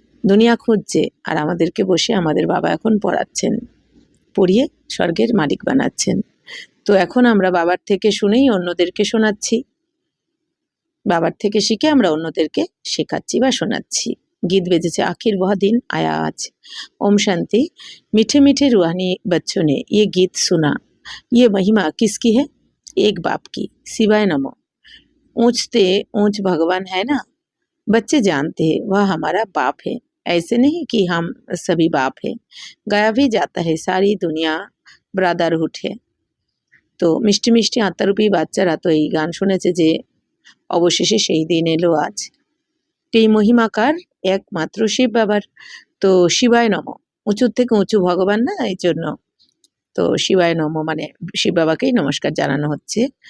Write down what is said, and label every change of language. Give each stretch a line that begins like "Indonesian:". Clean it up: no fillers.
Bangla: দুনিয়া খুঁজছে আর আমাদেরকে বসে আমাদের বাবা এখন পড়াচ্ছেন, পড়িয়ে স্বর্গের মালিক বানাচ্ছেন। তো এখন আমরা বাবার থেকে শুনেই অন্যদেরকে শোনাচ্ছি, বাবার থেকে শিখে আমরা অন্যদেরকে শেখাচ্ছি বা শোনাচ্ছি।
Hindi: गीत बेजेছে, आखिर वह दिन आया आज। ओम शांति। मीठे मीठे रूहानी बच्चों ने ये गीत सुना। ये महिमा किसकी है? एक बाप की। शिवाय नमो। ऊंचते ऊंच भगवान है ना, बच्चे जानते हैं वह हमारा बाप है। ऐसे नहीं कि हम सभी बाप है, गाया भी जाता है सारी दुनिया ब्रादरहुड है।
Bangla: তো মিষ্টি মিষ্টি আত্মারূপী বাচ্চারা তো এই গান শুনেছে যে অবশেষে সেই দিন এলো আজ। এই মহিমাকার একমাত্র শিব বাবার। তো শিবায় নম, উঁচুর থেকে উঁচু ভগবান না, এই জন্য তো শিবায় নম মানে শিব বাবাকেই নমস্কার জানানো হচ্ছে।